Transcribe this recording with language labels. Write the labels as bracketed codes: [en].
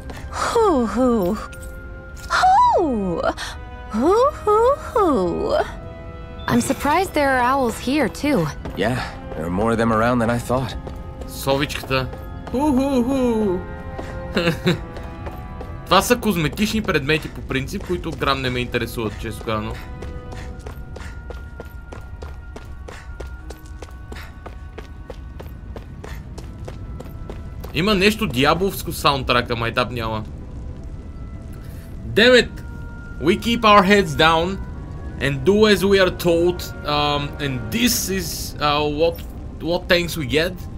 [en] Hoo hoo. Hoo! Hoo hoo hoo. I'm surprised there are owls here, too. Yeah, there are more of them around than I thought. [bg] Совичката. Ху-ху-ху. Това са козметични предмети по принцип, които грам не ме интересуват, често казано. Има нещо дяволско саундтрака, майтап няма. [en] Damn it! We keep our heads down and do as we are told, and this is what thanks we get.